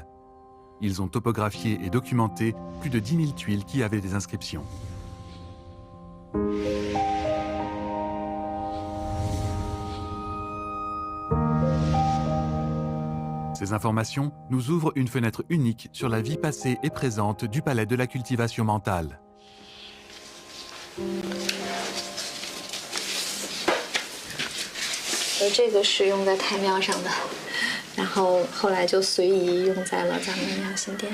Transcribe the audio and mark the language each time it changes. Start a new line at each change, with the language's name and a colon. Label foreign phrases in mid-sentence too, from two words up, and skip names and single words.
French: Ils ont topographié et documenté plus de 10 000 tuiles qui avaient des inscriptions. Ces informations nous ouvrent une fenêtre unique sur la vie passée et présente du palais de la cultivation mentale.
Chinese: 这个是用在太庙上的，然后后来就随意用在了咱们庙新殿。